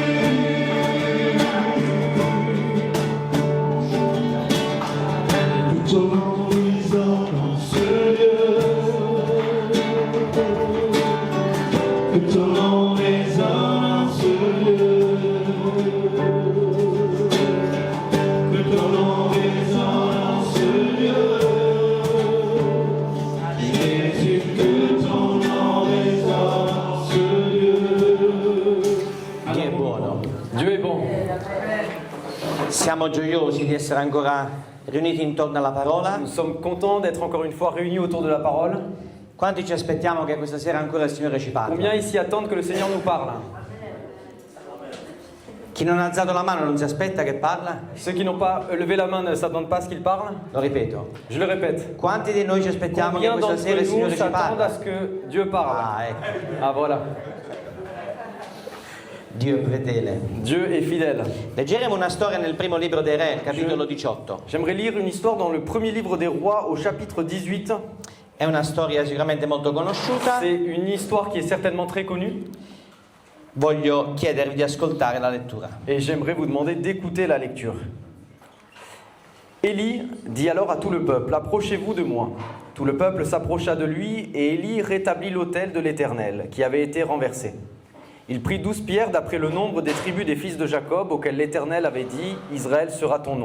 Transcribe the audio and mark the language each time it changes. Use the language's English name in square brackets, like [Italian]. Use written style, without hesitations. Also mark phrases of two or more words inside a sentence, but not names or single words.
[French] Que ton nom résonne en ce lieu, que ton nom résonne en ce lieu, que ton nom résonne en ce lieu, Jésus, que ton nom résonne en ce lieu. [Italian] Dio è buono. [French] Dieu est bon. [Italian] Siamo gioiosi di essere ancora riuniti intorno alla parola. [French] Nous sommes contents d'être encore une fois réunis autour de la parole. [Italian] Quanti ci aspettiamo che questa sera ancora il Signore ci parli? [French] Combien ici attendent que le Seigneur nous parle? [Italian] Chi non ha alzato la mano non si aspetta che parla? [French] Ceux qui n'ont pas levé la main ne s'attendent pas à ce qu'il parle. [Italian] Lo ripeto. [French] Je le répète. [Italian] Quanti di noi ci aspettiamo che [French] Combien [Italian] questa [French] d'entre [Italian] sera il [French] nous [Italian] Signore ci [French] s'attendent à [Italian] parli? [French] ce que Dieu parle? [Italian] Ah, ecco. [French] Ah voilà. [Italian] Dio è fedele. [French] Dieu est fidèle. [Italian] Leggeremo una storia nel primo libro dei Re, capitolo 18. [French] J'aimerais lire une histoire dans le premier livre des rois au chapitre 18. [Italian] È una storia sicuramente molto conosciuta. [French] C'est une histoire qui est certainement très connue. [Italian] Voglio chiedervi di ascoltare la lettura. [French] Et j'aimerais vous demander d'écouter la lecture. Élie dit alors à tout le peuple, « Approchez-vous de moi. » Tout le peuple s'approcha de lui, et Élie rétablit l'autel de l'Éternel, qui avait été renversé. Il prit 12 pierres d'après le nombre des tribus des fils de Jacob, auxquelles l'Éternel avait dit, « Israël sera ton nom.